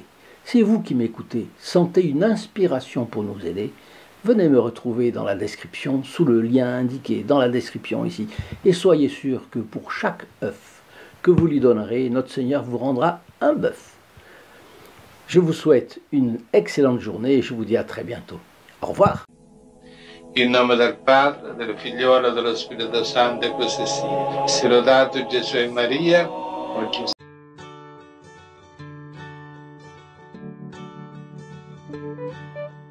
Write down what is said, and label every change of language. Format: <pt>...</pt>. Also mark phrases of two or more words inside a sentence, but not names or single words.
<fr>Si vous qui m'écoutez sentez une inspiration pour nous aider, venez me retrouver dans la description, sous le lien indiqué dans la description ici. Et soyez sûr que pour chaque œuf que vous lui donnerez, notre Seigneur vous rendra un bœuf. Je vous souhaite une excellente journée et je vous dis à très bientôt. Au revoir.</fr> <it>In nome del Padre, del Figliolo e dello Spirito Santo, e così sia. Sia lodato Gesù e Maria, oggi e sempre.</it>